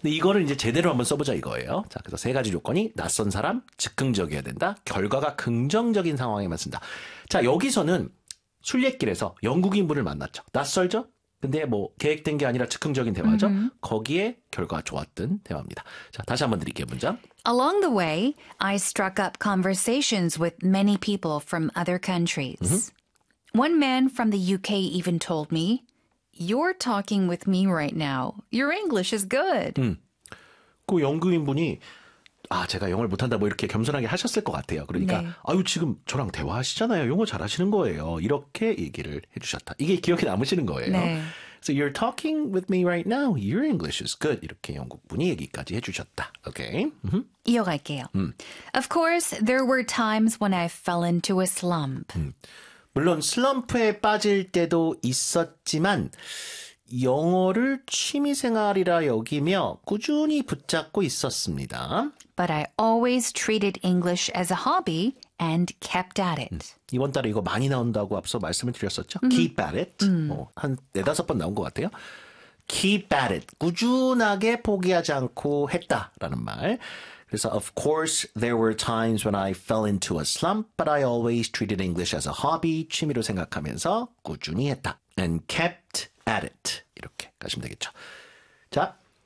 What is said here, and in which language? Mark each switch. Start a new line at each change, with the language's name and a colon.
Korean: 근데 이거를 이제 제대로 한번 써보자 이거예요. 자, 그래서 세 가지 조건이 낯선 사람, 즉흥적이어야 된다. 결과가 긍정적인 상황에만 쓴다. 자, 여기서는 순례길에서 영국인분을 만났죠. 낯설죠? 근데 뭐 계획된 게 아니라 즉흥적인 대화죠. Mm-hmm. 거기에 결과가 좋았던 대화입니다. 자, 다시 한번 드릴게요. 문장.
English: Along the way, I struck up conversations with many people from other countries. Mm-hmm. One man from the UK even told me, You're talking with me right now. Your English is good.
Korean: 그 영국인분이 아, 제가 영어를 못한다 뭐 이렇게 겸손하게 하셨을 것 같아요. 그러니까 네. 아유, 지금 저랑 대화하시잖아요. 영어 잘하시는 거예요. 이렇게 얘기를 해주셨다. 이게 기억에 남으시는 거예요. 네.
English: So you're talking with me right now. Your English is good.
Korean: 이렇게 영국분이 얘기까지 해주셨다.
English: Okay.
Korean: 이어갈게요.
English: Of course, there were times when I fell into a slump.
Korean: 물론 슬럼프에 빠질 때도 있었지만 영어를 취미생활이라 여기며 꾸준히 붙잡고 있었습니다.
English: But I always treated English as a hobby and kept at it.
Korean: 이번 달에 이거 많이 나온다고 앞서 말씀을 드렸었죠.
English: Keep at it.
Korean: 한 네다섯 번 나온 것 같아요.
English: Keep at it.
Korean: 꾸준하게 포기하지 않고 했다라는 말. 그래서
English: of course there were times when I fell into a slump, but I always treated English as a hobby,
Korean: 취미로 생각하면서 꾸준히 했다.
English: And kept at it.
Korean: 이렇게 가시면 되겠죠. 자,